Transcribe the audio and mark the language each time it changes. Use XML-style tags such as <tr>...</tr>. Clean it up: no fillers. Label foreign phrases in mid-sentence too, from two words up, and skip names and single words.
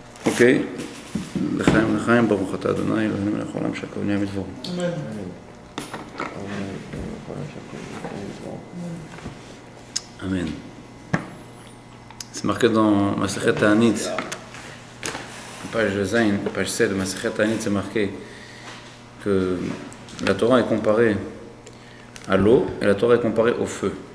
<he>Ok. לחיים, לחיים, ברוך אתה אדוני, אלוהינו מלך העולם שהכל נהיה מדברו. Amen.</he> <fr>C'est marqué dans Masechet Ta'anit, page Zayin, page 7 de Masechet Ta'anit, c'est marqué que la Torah est comparée à l'eau et la Torah est comparée au feu.</fr>